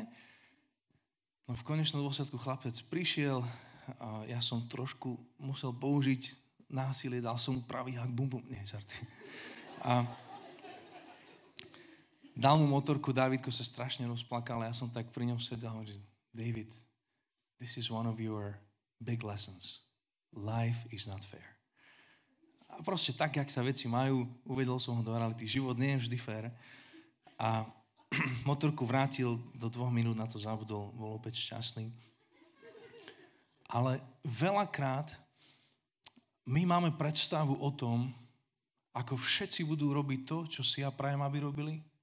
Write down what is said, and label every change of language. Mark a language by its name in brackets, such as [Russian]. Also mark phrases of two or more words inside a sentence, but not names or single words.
[Slovak] No v konečnom dôsledku chlapec prišiel a ja som trošku musel použiť násilie, dal som mu pravý hak, bum. Nie, žarty. A dal mu motorku, Dávidko sa strašne rozplakal a ja som tak pri ňom sedel a hovorím, [English] David, this is one of your big lessons. Life is not fair. [Slovak] A proste tak, jak sa veci majú, uvedol som ho do reality. Život nie je vždy fair. A motorku vrátil, do 2 minút na to zabudol, bol opäť šťastný. Ale veľakrát my máme predstavu o tom, ako všetci budú robiť to, čo si ja prajem, aby robili.